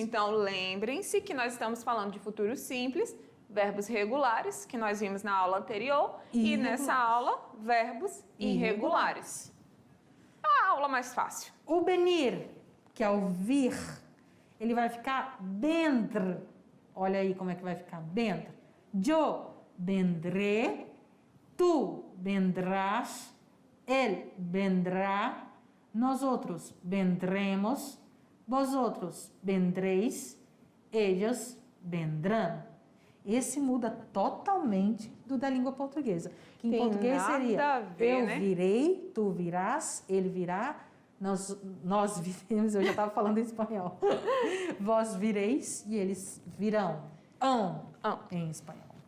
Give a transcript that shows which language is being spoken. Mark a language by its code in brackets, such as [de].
[pt] Então, lembrem-se que nós estamos falando de futuro simples, verbos regulares, que nós vimos na aula anterior, e nessa aula, verbos irregulares. É a aula mais fácil. O venir, que é o vir, ele vai ficar vendr. Olha aí como é que vai ficar vendr. [es] Yo vendré, tú vendrás, él vendrá, nosotros vendremos, vosotros vendréis, ellos vendrán. [pt] Esse muda totalmente do da língua portuguesa. Que em Tem português nada seria a ver, eu né? virei, tu virás, ele virá, nós viremos, eu já estava falando em espanhol. Vós vireis e eles virão. Em espanhol.